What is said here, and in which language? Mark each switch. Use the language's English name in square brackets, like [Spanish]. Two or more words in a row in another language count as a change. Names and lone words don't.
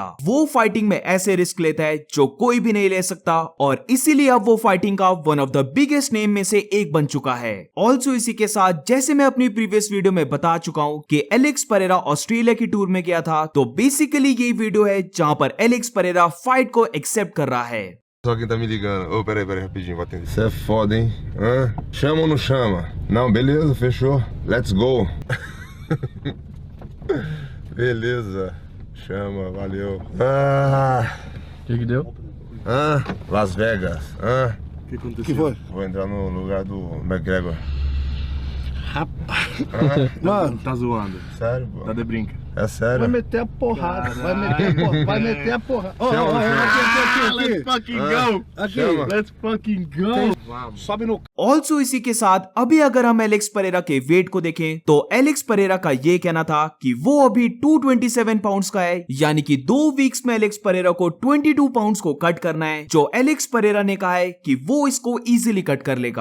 [Hindi] वो फाइटिंग में ऐसे रिस्क लेता है जो कोई भी नहीं ले सकता, और इसीलिए अब वो फाइटिंग का [English] one of the biggest name [Hindi] में से एक बन चुका है। ऑल्सो इसी के साथ, जैसे मैं अपनी [English] previous video [Hindi] में बता चुका हूं कि एलेक्स परेरा ऑस्ट्रेलिया की टूर में गया था, तो बेसिकली ये वीडियो है जहां पर एलेक्स परेरा फाइट को एक्सेप्ट कर रहा है। [Portuguese] Só quem tá me ligando. Ô, peraí, rapidinho, vou atender. Você é foda, hein? Hã? Chama ou não chama? Não, beleza, fechou. [English] Let's go. [Portuguese] Beleza. Chama, valeu. Que deu? Las Vegas. Que aconteceu? Que foi? Vou entrar no lugar do McGregor. Rapaz. Mano. Tá zoando. Sério, pô? Tá de brinca. É sério? Vai meter a porrada, vai meter a porrada. [English] Let's fucking go. [Portuguese] Aqui, Chama. [English] Let's fucking go. [Portuguese] Vamos. sobe no [Hindi] ऑल्सो इसी के साथ अभी अगर हम एलेक्स परेरा के वेट को देखें तो एलेक्स परेरा का ये कहना था कि वो अभी 227 पाउंड्स का है, यानी कि 2 वीक्स में एलेक्स परेरा को 22 पाउंड्स को कट करना है, जो एलेक्स परेरा ने कहा है कि वो इसको [English] easily cut [Hindi] कर लेगा।